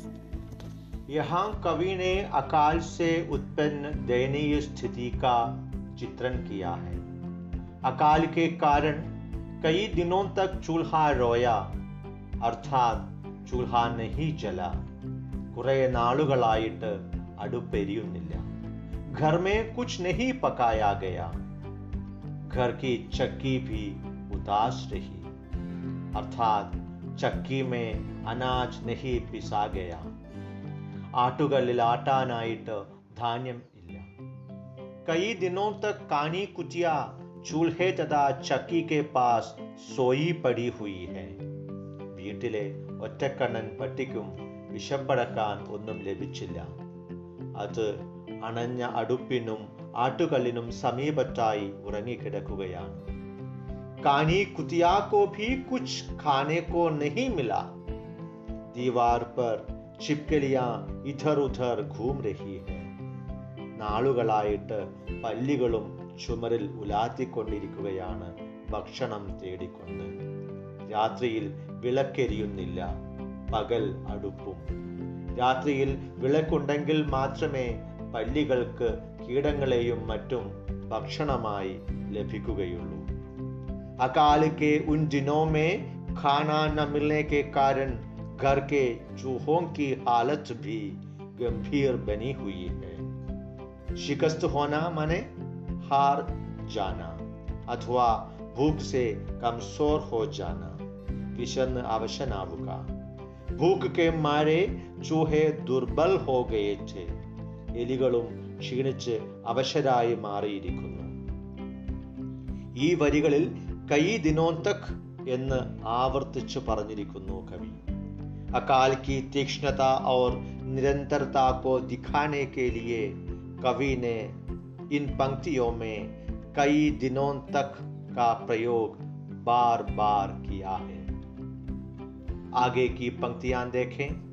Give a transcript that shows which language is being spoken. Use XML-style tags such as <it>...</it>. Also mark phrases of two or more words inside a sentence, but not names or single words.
<hi>यहाँ कवि ने अकाल से उत्पन्न दयनीय स्थिति का चित्रण किया है. अकाल के कारण कई दिनों तक चूल्हा रोया, अर्थात चूल्हा नहीं जला.</hi> <ml>कुറെ നാളുകളായിട്ട് അടുപ്പെരിയുന്നില്ല.</ml> <hi>घर में कुछ नहीं पकाया गया. घर की चक्की भी उदास रही, अर्थात चक्की में अनाज नहीं पिसा गया.</hi> <ml>ആട്ടുകല്ലിൽ ആട്ടാനായിട്ട് ധാന്യം ഇല്ല.</ml> <hi>कई दिनों तक कानी कुटिया चूल्हे तथा चक्की के पास सोई पड़ी हुई है.</hi> <ml>വീട്ടിലെ ഒറ്റക്കണ്ണൻ പട്ടിക്കും വിശപ്പടക്കാൻ ഒന്നും ലഭിച്ചില്ല. അത് അണഞ്ഞ അടുപ്പിനും ആട്ടുകല്ലിനും സമീപത്തായി ഉറങ്ങിക്കിടക്കുകയാണ്.</ml> <hi>कानी कुतिया को भी कुछ खाने को नहीं मिला. दीवार पर छिपकलियां इधर उधर घूम रही है.</hi> <ml>നാളുകളായിട്ട് പല്ലികളും ചുമരിൽ ഉലാത്തിക്കൊണ്ടിരിക്കുകയാണ് ഭക്ഷണം തേടിക്കൊണ്ട്. രാത്രിയിൽ വിളക്കെരിയുന്നില്ല, പകൽ അടുപ്പും. രാത്രിയിൽ വിളക്കുണ്ടെങ്കിൽ മാത്രമേ പല്ലികൾക്ക് കീടങ്ങളെയും മറ്റും ഭക്ഷണമായി ലഭിക്കുകയുള്ളൂ.</ml> <hi>अकाल के उन दिनों में खाना न मिलने के कारण घर के चूहों की हालत भी गंभीर बनी हुई है. शिकस्त होना माने हार जाना अथवा भूख से कमजोर हो जाना, विषन्न अवशनाവുക. भूख के मारे चूहे दुर्बल हो गए थे.</hi> <ml>എലികളും ക്ഷീണിച്ച് അവശരായി മാറിയിരിക്കുന്നു. ഈ വരികളിൽ</ml> <hi>कई दिनों तक</hi> <ml>എന്ന് ആവർത്തിച്ചു പറഞ്ഞിരിക്കുന്നു കവി.</ml> <hi>अकाल की तीक्ष्णता और निरंतरता को दिखाने के लिए कवि ने इन पंक्तियों में कई दिनों तक का प्रयोग बार बार किया है. आगे की पंक्तियां देखें.</hi>